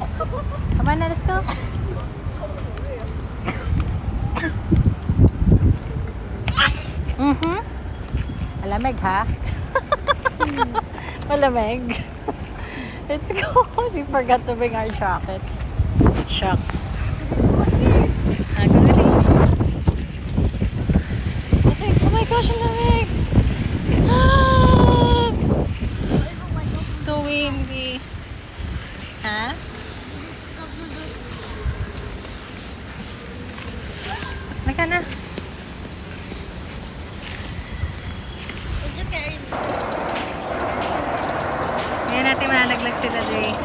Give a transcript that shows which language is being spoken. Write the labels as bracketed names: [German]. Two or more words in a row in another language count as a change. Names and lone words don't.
[English] Come on na, let's go. [Filipino] Malamig ha? Malamig. [English] Let's go. We forgot to bring our jackets. Shucks. Go ready. Oh my gosh, [Filipino] ang lamig. [English] So windy. [Filipino] Ha? Naka na. Ngayon natin malalaglag sila, Dre.